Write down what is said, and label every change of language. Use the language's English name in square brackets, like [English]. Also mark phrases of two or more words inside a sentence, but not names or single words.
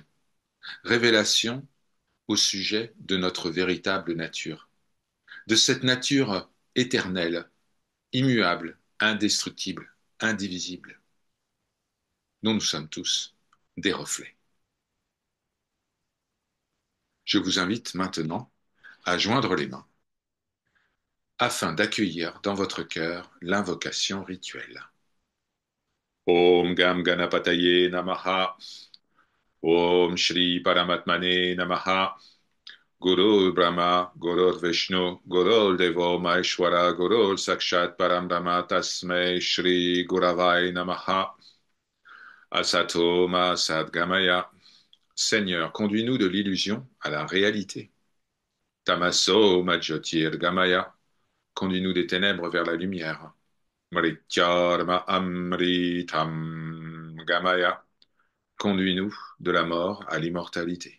[French] Révélation au sujet de notre véritable nature, de cette nature éternelle, immuable, indestructible, indivisible, dont nous sommes tous des reflets. Je vous invite maintenant à joindre les mains afin d'accueillir dans votre cœur l'invocation rituelle. [Sanskrit] ॐ गं गणपतये नमः. ॐ श्री परमात्मने नमः. गुरु ब्रह्मा, गुरु विष्णु, गुरु देवो महेश्वर, गुरु साक्षात् परब्रह्म तस्मै श्री गुरवे नमः. असतो मा सद्गमय. [French] Seigneur, conduis-nous de l'illusion à la réalité. [Sanskrit] तमसो मा ज्योतिर्गमय. [French] Conduis-nous des ténèbres vers la lumière. [Sanskrit] मृत्योर्मा अमृतं गमय. [French] Conduis-nous de la mort à l'immortalité.